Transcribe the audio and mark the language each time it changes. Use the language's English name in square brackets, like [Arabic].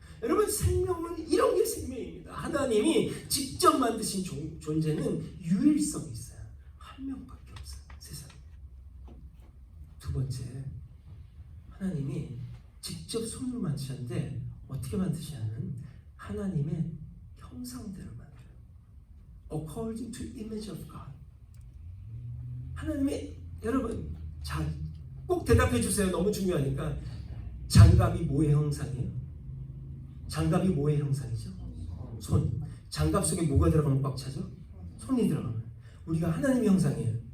[Korean] 여러분 생명은 이런 게 생명입니다. 하나님이 직접 만드신 존재는 유일성이 있어요. 한 명밖에 없어요. 세상에. 두 번째, 하나님이 직접 손으로 만드셨는데 어떻게 만드시냐면 하나님의 형상대로 만들어요. [English] According to image of God. [Korean] 하나님의 여러분 꼭 대답해 주세요. 너무 중요하니까. 장갑이 뭐의 형상이에요? 장갑이 뭐의 형상이죠? 손. 장갑 속에 뭐가 들어가면 꽉 차죠? 손이 들어가면. 우리가 하나님의 형상이에요.